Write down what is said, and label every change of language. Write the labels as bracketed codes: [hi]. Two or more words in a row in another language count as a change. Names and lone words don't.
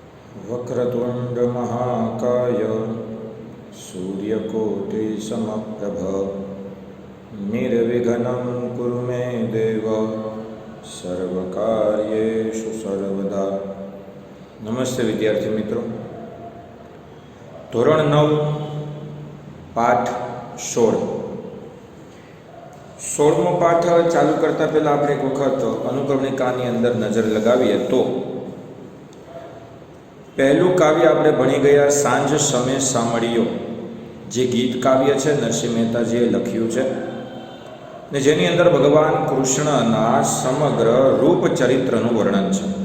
[sa] वक्रतुंड महाकाय सूर्यकोटि समप्रभ निर्विघ्नं कुरु मे देव सर्वकार्येषु सर्वदा। [hi] नमस्ते विद्यार्थी मित्रों, [gu] ધોરણ 9 પાઠ 16મો પાઠ ચાલુ કરતા પહેલા આપણે એક વખત અનુક્રમણિકાની અંદર નજર લગાવીએ તો પહેલું કાવ્ય આપણે ભણી ગયા સાંજ સમે સામળિયો, જે ગીત કાવ્ય છે નરસિંહ મહેતાજીએ લખ્યું છે ને જેની અંદર ભગવાન કૃષ્ણના સમગ્ર રૂપ ચરિત્રનું વર્ણન છે.